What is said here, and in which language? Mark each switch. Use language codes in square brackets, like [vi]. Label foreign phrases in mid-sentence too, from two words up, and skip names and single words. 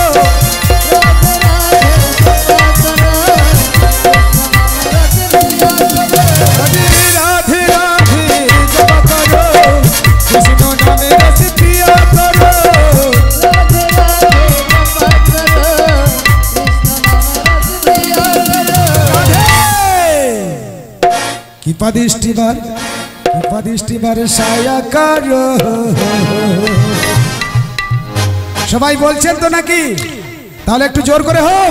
[hi] राधे राधे जपा करो राधे राधे जपा करो कृष्ण नाम रस पिया करो। राधे राधे जपा करो कृष्ण नाम रस पिया करो। कृपा दृष्टि बार साया करो। [bn] সবাই বলছেন তো নাকি? তাহলে একটু জোর করে হোক।